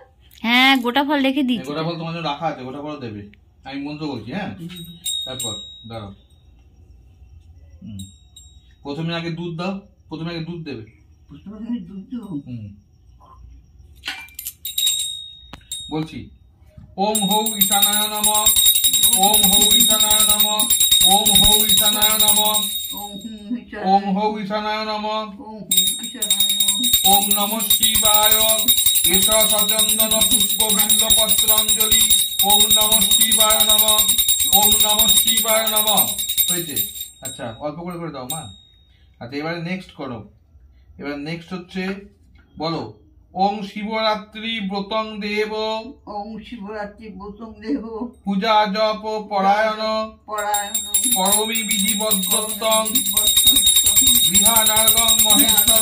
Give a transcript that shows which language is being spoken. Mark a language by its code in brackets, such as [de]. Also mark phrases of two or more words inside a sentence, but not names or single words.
[bn] হ্যাঁ, গোটা ফল রেখে দিচ্ছি। গোটা ফল তোমার জন্য রাখা আছে, গোটা ফল দেবে। আমি মন্ত্র বলছি। হ্যাঁ, তারপর দাঁড়াও। প্রথমে আগে দুধ দাও, প্রথমে আগে দুধ দেবে। বলছি, [sa] ওম হৌ ঈশানায় নমঃ, ওম হৌ ঈশানায় নমঃ, ওম হৌ ঈশানায় নমঃ, ওম হৌ ঈশানায় নমঃ, ওম নমঃ শিবায় এষ সচন্দন পুষ্প বিল্ব পত্রাঞ্জলি। ওম নমঃ শিবায় নমঃ। ওম নমঃ শিবায় নমঃ। হয়েছে? [bn] আচ্ছা, অল্প করে করে দাও মা। আচ্ছা, এবারে নেক্সট করো। এবার নেক্সট হচ্ছে, বলো [sa] ওম শিবরাত্রি ব্রতং দেব। ওম শিবরাত্রি ব্রতং দেব। পূজা জপ পরায়ণ। পরায়ণ। পরমি বিধিবদ্ধং। গৃহানার্গং মহেশ্বর।